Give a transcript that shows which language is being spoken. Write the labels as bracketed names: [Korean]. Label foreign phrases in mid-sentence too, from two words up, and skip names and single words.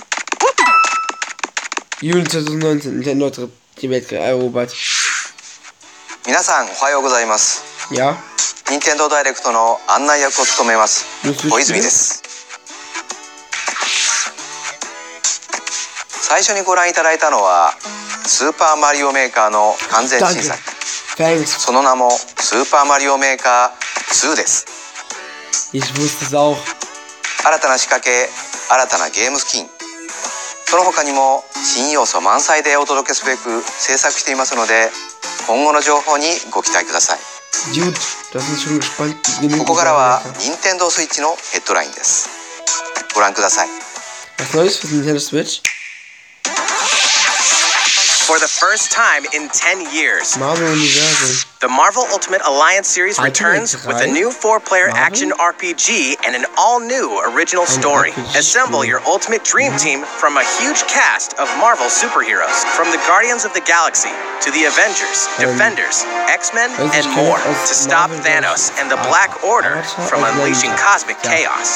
[German] Juli 2019, Nintendo hat die Welt erobert. [Japanese] 皆さんおはようございます。 [German] Ja. [Japanese] 任天堂ダイレクトの案内役を務めます小泉です。最初にご覧いただいたのはスーパーマリオメーカーの完全新作。その名もスーパーマリオメーカー2です。 [German] Ich wusste es auch. [Japanese] 新たな仕掛け、新たなゲームスキン、その他にも新要素満載でお届けすべく制作していますので、今後の情報にご期待ください。ここからは任天堂スイッチのヘッドラインです。ご覧ください。 [German] Was Neues für Nintendo Switch? [English] For the first time in 10 years, [German] Marvel Universum. [English] the Marvel Ultimate Alliance series returns with a new 4-player action RPG and an all-new original story. Assemble your ultimate dream team from a huge cast of Marvel superheroes, from the Guardians of the Galaxy to the Avengers, Defenders, X-Men, and more, to stop Thanos and the Black Order from unleashing cosmic chaos.